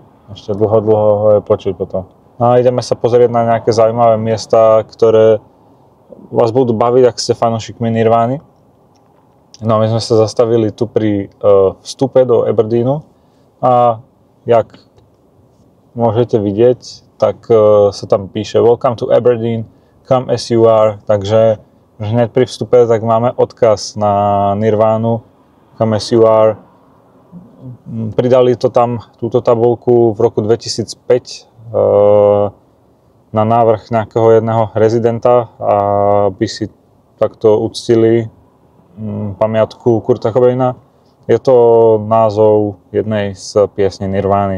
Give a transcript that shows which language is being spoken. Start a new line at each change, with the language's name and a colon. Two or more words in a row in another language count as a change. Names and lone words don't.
Slovak: Ešte dlho ho je počuť potom. No a ideme sa pozrieť na nejaké zaujímavé miesta, ktoré vás budú baviť, ak ste fanúšikmi Nirvány. No a my sme sa zastavili tu pri vstupe do Aberdeenu a jak môžete vidieť, tak sa tam píše
English: Welcome to Aberdeen, come as you are,
Slovak: takže hneď pri vstupe tak máme odkaz na Nirvánu,
English: come as you are.
Slovak: Pridali to tam, túto tabuľku v roku 2005 na návrh nejakého jedného rezidenta, aby si takto uctili pamiatku Kurta Cobaina. Je to názov jednej z piesní Nirvány.